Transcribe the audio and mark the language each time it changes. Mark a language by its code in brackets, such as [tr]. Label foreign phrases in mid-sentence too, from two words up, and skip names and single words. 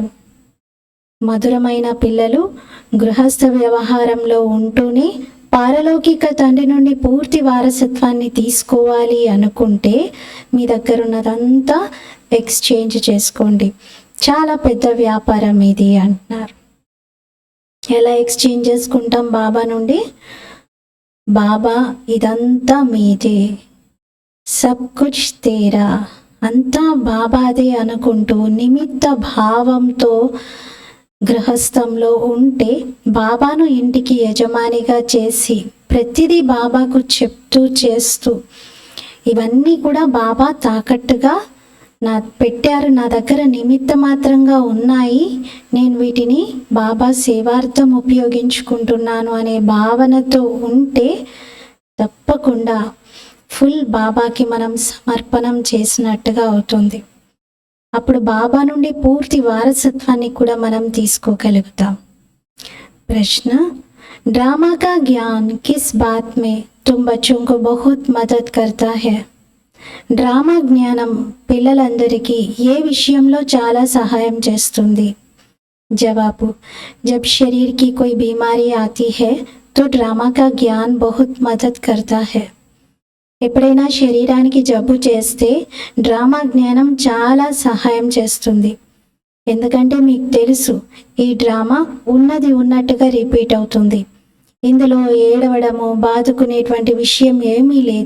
[te] మధురమైన పిల్లలు గృహస్థ వ్యవహారంలో ఉంటూనే పారలౌకిక తండ్రి నుండి పూర్తి వారసత్వాన్ని తీసుకోవాలి అనుకుంటే మీ దగ్గర ఉన్నదంతా ఎక్స్చేంజ్ చేసుకోండి. చాలా పెద్ద వ్యాపారం ఇది అంటున్నారు. ఎలా ఎక్స్చేంజ్ చేసుకుంటాం బాబా నుండి? బాబా ఇదంతా మీదే, [hi] सब कुछ तेरा, [te] అంతా బాబాదే అనుకుంటూ నిమిత్త భావంతో గృహస్థంలో ఉంటే బాబాను ఇంటికి యజమానిగా చేసి ప్రతిదీ బాబాకు చెప్తూ చేస్తూ ఇవన్నీ కూడా బాబా తాకట్టుగా పెట్టారు, నా దగ్గర నిమిత్త మాత్రంగా ఉన్నాయి, నేను వీటిని బాబా సేవార్థం ఉపయోగించుకుంటున్నాను అనే భావనతో ఉంటే తప్పకుండా ఫుల్ బాబాకి మనం సమర్పణం చేసినట్టుగా అవుతుంది. అప్పుడు బాబా నుండి పూర్తి వారసత్వాన్ని కూడా మనం తీసుకోగలుగుతాం. [hi] ప్రశ్న, ड्रामा का ज्ञान किस बात में तुम बच्चों को बहुत मदद करता है? [te] డ్రామా జ్ఞానం పిల్లలందరికీ ఏ విషయంలో చాలా సహాయం చేస్తుంది? జవాబు, [hi] जब शरीर की कोई बीमारी आती है तो ड्रामा का ज्ञान बहुत मदद करता है. [te] ఎప్పుడైనా శరీరానికి జబ్బు చేస్తే డ్రామా జ్ఞానం చాలా సహాయం చేస్తుంది. ఎందుకంటే మీకు తెలుసు ఈ డ్రామా ఉన్నది ఉన్నట్టుగా రిపీట్ అవుతుంది. ఇందులో ఏడవడము, బాదుకునేటువంటి విషయం ఏమీ లేదు.